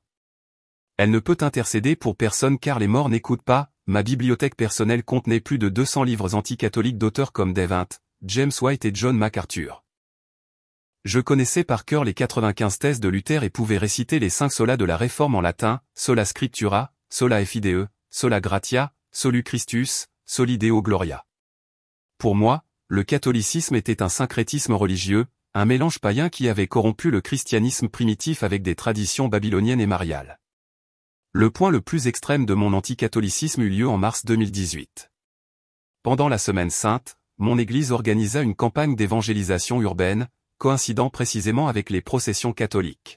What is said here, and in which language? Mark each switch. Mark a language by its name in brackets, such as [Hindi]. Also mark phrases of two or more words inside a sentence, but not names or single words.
[French] Elle ne peut intercéder pour personne car les morts n'écoutent pas. Ma bibliothèque personnelle contenait plus de 200 livres anticatholiques d'auteurs comme Dave Hunt, James White et John MacArthur. Je connaissais par cœur les 95 thèses de Luther et pouvais réciter les 5 solas de la Réforme en latin, [Latin] sola scriptura, sola fide, sola gratia, solu Christus, soli Deo gloria. [French] Pour moi, le catholicisme était un syncrétisme religieux, un mélange païen qui avait corrompu le christianisme primitif avec des traditions babyloniennes et mariales. Le point le plus extrême de mon anticatholicisme eut lieu en mars 2018. Pendant la Semaine Sainte, mon église organisa une campagne d'évangélisation urbaine, coïncidant précisément avec les processions catholiques.